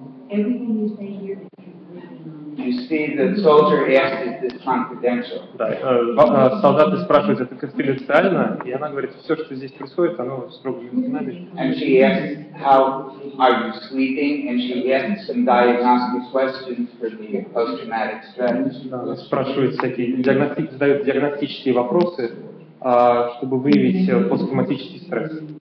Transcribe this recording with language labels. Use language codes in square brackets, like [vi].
[en] Everything you say here is You see the soldier asked, is this confidential? [ru] Да, солдаты спрашивают, это конфиденциально, и она говорит, все, что здесь происходит, оно строго между нами. [en] And she asks, how are you sleeping? And she asks some diagnostic questions for the post-traumatic stress. [ru] Да, спрашивает всякие, задает диагностические вопросы чтобы выявить посттравматический стресс.